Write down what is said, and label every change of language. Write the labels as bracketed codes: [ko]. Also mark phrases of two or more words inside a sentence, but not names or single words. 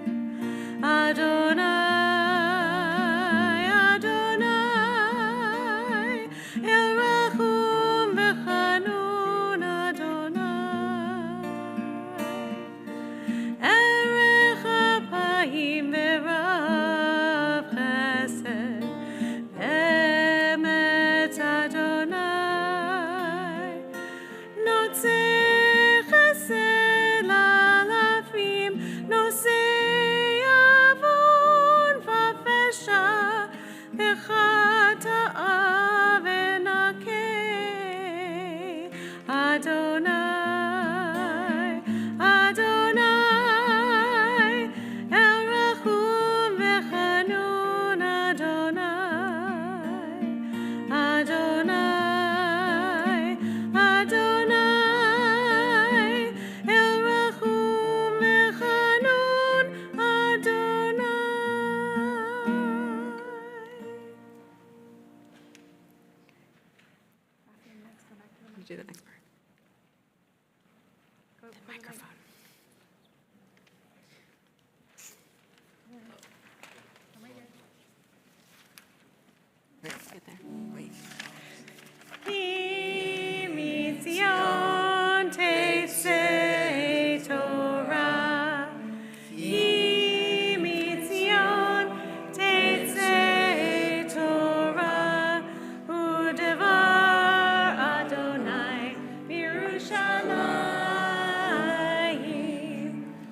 [he] אדוני, אדוני, אל רחום וחנון, אדוני, ארך אפים ורב חסד, אמת אדוני, נוצר חסד לאלפים, נושא עון ופשע, וחטאה ונקה. אדוני, אדוני, אל רחום וחנון, אדוני, אדוני, אדוני, אל רחום וחנון, אדוני. [en] You do the next part. The microphone. Get there. [he] מציון תצא תורה, מציון תצא תורה, ודבר אדוני בירושלים.